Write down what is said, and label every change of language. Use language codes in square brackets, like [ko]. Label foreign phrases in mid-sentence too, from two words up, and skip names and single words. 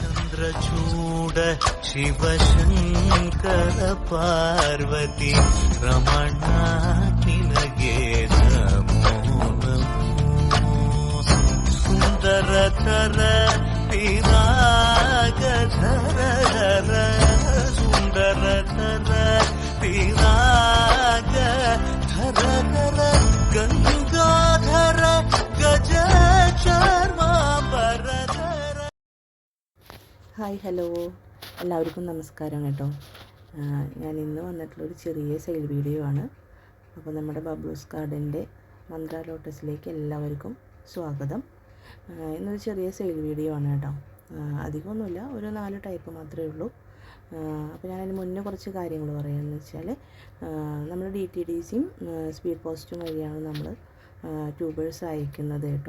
[kn] ಚಂದ್ರಚೂಡ ಶಿವಶಂಕರ ಪಾರ್ವತೀ ರಮಣಾ ನಿನಗೆ ನಮೋ ನಮೋ ಸುಂದರತರ ವಿರಾಗಧರ ಸುಂದರತರ ವಿರಾಗಧರ ಗಂಗಾಧರ ಗಜ ಚರ್ಮಾಂಬರಧರ. [ml] ഹായ് ഹലോ എല്ലാവർക്കും നമസ്കാരം കേട്ടോ. ഞാൻ ഇന്ന് വന്നിട്ടുള്ളൊരു ചെറിയ [en] sale video [ml] ആണ്. അപ്പോൾ നമ്മുടെ ബബ്ലൂസ് ഗാർഡൻ്റെ മന്ത്ര ലോട്ടസിലേക്ക് എല്ലാവർക്കും സ്വാഗതം. ഇന്നൊരു ചെറിയ [en] sale video [ml] ആണ് കേട്ടോ. അധികമൊന്നുമില്ല, ഒരു 4 ടൈപ്പ് മാത്രമേ ഉള്ളൂ. അപ്പോൾ ഞാനതിന് മുന്നേ കുറച്ച് കാര്യങ്ങൾ പറയാമെന്ന് വെച്ചാൽ, നമ്മൾ DTDCയും സ്പീഡ് പോസ്റ്റും വഴിയാണ് നമ്മൾ ട്യൂബേഴ്സ് അയക്കുന്നത് കേട്ടോ.